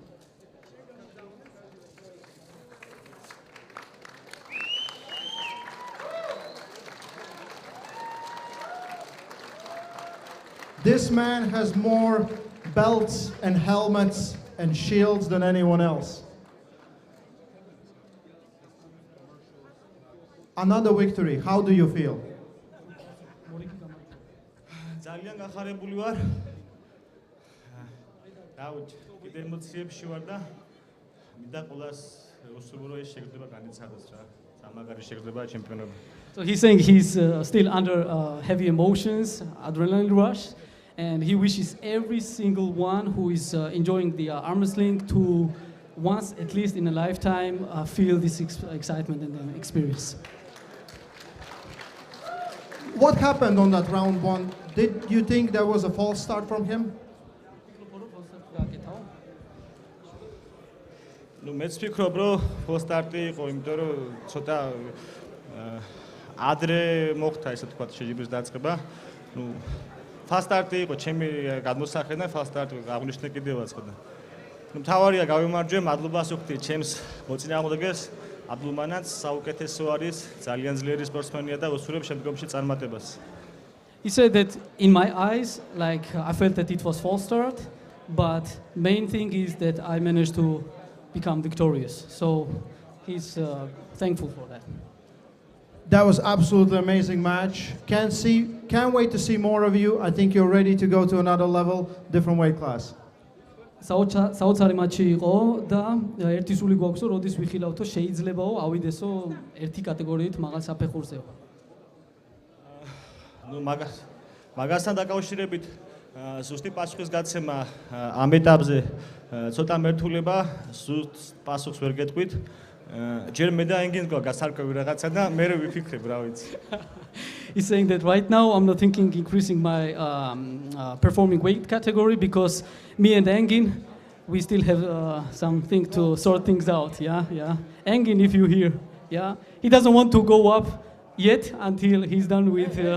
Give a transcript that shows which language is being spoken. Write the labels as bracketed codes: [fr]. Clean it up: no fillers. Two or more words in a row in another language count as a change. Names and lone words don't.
[en] This man has more belts and helmets and shields than anyone else. Another victory. How do you feel? [ka] ძალიან გახარებული ვარ. კიდე ემოციებში ვარ და მინდა ყველას უსურვო რომ ეს შეგრძნება განიცადოს რა. სამაგარი შეგრძნება ჩემპიონობა. [en] So he's saying he's still under heavy emotions, adrenaline rush, and he wishes every single one who is enjoying the arm wrestling to once, at least in a lifetime, feel this excitement and experience. What happened on that round one? Did you think there was a false start from him? [ka] ნუ მეც ვფიქრობ რომ [en] false start [ka] იყო, იმიტომ რომ ცოტა ადრე მოხდა ესე თქვა შეჯიბრის დაწყება. ნუ [en] fast start [ka] იყო ჩემი გადმოსახედიდან, [en] fast start [ka] აღნიშნე კიდევაც ხო და. ნუ მთავარია გავიმარჯვე, მადლობას ვუხდი ჩემს მოწინააღმდეგეს აბდულმანაც, საუკეთესო არის, ძალიან ძლიერი სპორტსმენია და უსურვებ შემდგომში წარმატებას. [en] He said that in my eyes, like I felt that it was false start, but main thing is that I managed to become victorious. So he's thankful for that. That was absolutely amazing match. Can't wait to see more of you. I think you're ready to go to another level, different weight class. [ka] საოცარი მატჩი იყო და ერთი სული გვაქვსო, როდის ვიხილავთო, შეიძლებაო ავიდესო ერთი კატეგორიით მაღალ საფეხურზეო. ნუ მაგასთან დაკავშირებით ზუსტი პასუხის გაცემა ამ ეტაპზე ცოტა მერტულება, ზუსტ პასუხს ვერ გეტყვით. ჯერ მე და ენგინს გქონდა გასარკვევი რაღაცა და მე ვიფიქრებ რა ვიცი. [en] He's saying that right now I'm not thinking increasing my performing weight category because me and Engin, we still have something to sort things out. Yeah. Engin, if you hear, yeah, he doesn't want to go up yet until he's done with.